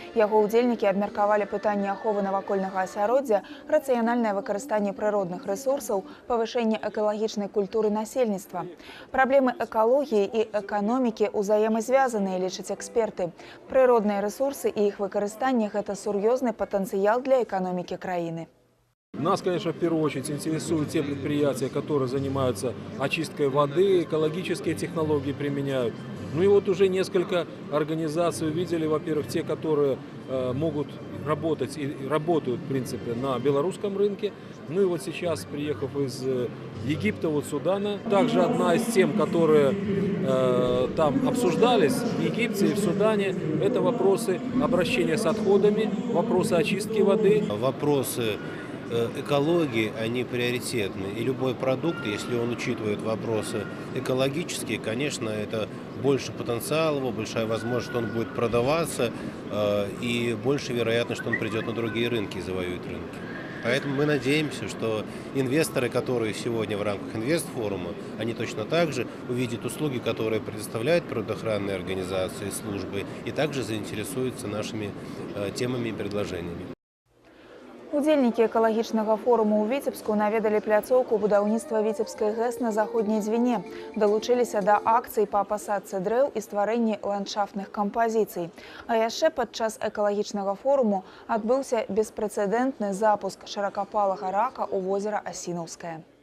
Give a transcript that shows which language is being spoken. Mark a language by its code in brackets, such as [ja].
[be] Яго ўдзельнікі абмеркавалі пытанні аховы навакольнага асяроддзя, рацыянальнае выкарыстанне прыродных рэсурсаў, павышэнне экалагічнай культуры насельніцтва. Праблемы экалогіі і эканомікі ўзаемазвязаныя, лічаць эксперты. Прыродныя рэсурсы і іх выкарыстанне – гэта сур'ёзны патэнцыял для эканомікі краіны. [ru] Нас, конечно, в первую очередь интересуют те предприятия, которые занимаются очисткой воды, экологические технологии применяют. Ну и вот уже несколько организаций увидели, во-первых, те, которые могут работать и работают, в принципе, на белорусском рынке. Ну и вот сейчас, приехав из Египта, вот Судана, также одна из тем, которые там обсуждались в Египте и в Судане, это вопросы обращения с отходами, вопросы очистки воды. Вопросы экологии, они приоритетны. И любой продукт, если он учитывает вопросы экологические, конечно, это больше потенциала его, большая возможность, что он будет продаваться, и больше вероятность, что он придет на другие рынки и завоюет рынки. Поэтому мы надеемся, что инвесторы, которые сегодня в рамках инвестфорума, они точно так же увидят услуги, которые предоставляют природоохранные организации, службы, и также заинтересуются нашими темами и предложениями. [be] Удзельнікі экалагічнага форуму ў Віцебску наведалі пляцоўку будаўніцтва Віцебскай ГЭС на заходняй звене, далучыліся да акцый па пасадцы дрэў і стварэнні ландшафтных кампазіцый. А яшчэ падчас экалагічнага форуму адбыўся беспрэцэдэнтны запуск шыракапалага рака ў возера Асінаўскае.